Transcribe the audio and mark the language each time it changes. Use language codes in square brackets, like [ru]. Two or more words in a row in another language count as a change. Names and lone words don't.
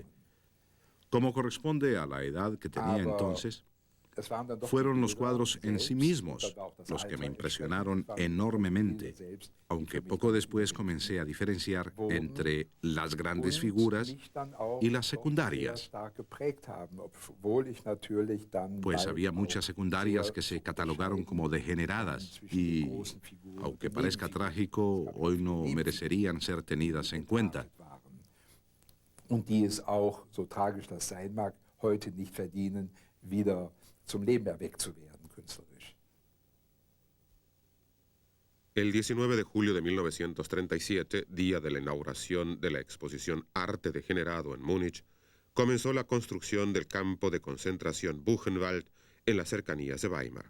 [es] Como corresponde a la edad que tenía entonces, fueron los cuadros en sí mismos los que me impresionaron enormemente, aunque poco después comencé a diferenciar entre las grandes figuras y las secundarias, pues había muchas secundarias que se catalogaron como degeneradas y, aunque parezca trágico, hoy no merecerían ser tenidas en cuenta. [de] Und die es auch, so tragisch das sein mag, heute nicht verdienen, wieder zum Leben erweckt zu werden, künstlerisch. [es] El 19 de julio de 1937, día de la inauguración de la exposición Arte Degenerado en Múnich, comenzó la construcción del campo de concentración Buchenwald en las cercanías de Weimar.